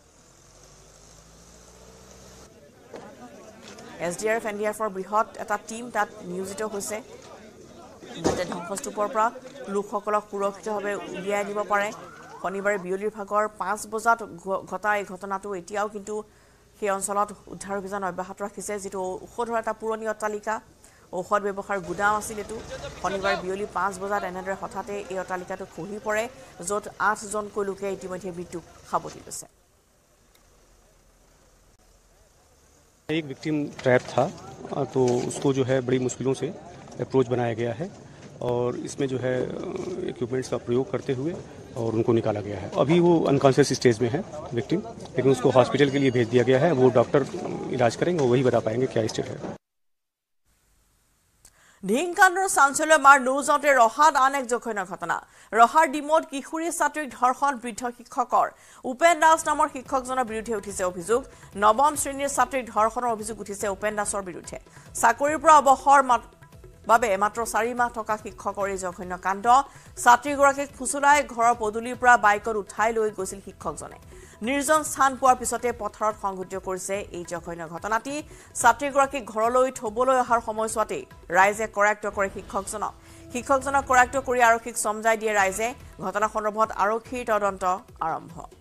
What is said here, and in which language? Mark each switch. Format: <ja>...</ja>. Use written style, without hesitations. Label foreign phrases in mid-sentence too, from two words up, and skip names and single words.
<as>SDRF NDRFৰ বৃহৎ এটা টিম তাত নিয়োজিত হৈছে যাতে ধ্বংসস্তূপৰ পৰা লোকসকলক সুৰক্ষিতভাৱে উলিয়াই আনিব পাৰে শনিবাৰে বিয়লিৰ ভাগৰ 5 বজাত ঘটা এই ঘটনাটো এতিয়াও কিন্তু সেই অঞ্চলত উদ্ধাৰ অভিযান অব্যাহত ৰাখিছে যেটো ঔষধৰ এটা পুৰণি অট্টালিকা ঔষধ ব্যৱহাৰ গুদাম আছিল এটো শনিবাৰ বিয়লি 5 বজাত এনেদৰে হঠাতে এই অট্টালিকাটো খহি পৰে য'ত 8 জনকৈ লোকে ইতিমধ্যে মৃত্যু সাৱটি লৈছে</as> <hi>एक</hi> <en>victim trap</en> <hi>था तो उसको जो है बड़ी मुश्किलों से अप्रोच बनाया गया है और इसमें जो है इक्विपमेंट्स का प्रयोग करते हुए और उनको निकाला गया है अभी वो</hi> <en>unconscious stage</en> <hi>में है विक्टिम लेकिन उसको हॉस्पिटल के लिए भेज दिया गया है वो डॉक्टर इलाज करेंगे वो वही बता पाएंगे क्या स्टेट है</hi> <as>ঢিংকাণ্ডৰ চাঞ্চল্য মাৰ নৌজাওঁতে ৰহাত আন এক জঘন্য ঘটনা ৰহাৰ ডিমত কিশোৰী ছাত্ৰীক ধৰ্ষণ বৃদ্ধ শিক্ষকৰ উপেন দাস নামৰ শিক্ষকজনৰ বিৰুদ্ধে উঠিছে অভিযোগ নৱম শ্ৰেণীৰ ছাত্ৰীক ধৰ্ষণৰ অভিযোগ উঠিছে উপেন দাসৰ বিৰুদ্ধে চাকৰিৰ পৰা অৱসৰ বাবে মাত্ৰ 4 মাহ থকা শিক্ষকৰ এই জঘন্য কাণ্ড ছাত্ৰীগৰাকীক ফুচুলাই ঘৰৰ পদুলিৰ পৰা বাইকত উঠাই লৈ গৈছিল শিক্ষকজনে নিৰ্জন স্থান পোৱাৰ পিছতে পথাৰত সংঘটিত কৰিছে এই জঘন্য ঘটনাটি ছাত্ৰীগৰাকীক ঘৰলৈ থবলৈ অহাৰ সময়ছোৱাতে ৰাইজে কৰায়ত্ব কৰে শিক্ষকজনক কৰায়ত্ব কৰি আৰক্ষীক সমজাই দিয়ে ৰাইজে ঘটনা সন্দৰ্ভত আৰক্ষীৰ তদন্ত আৰম্ভ</as>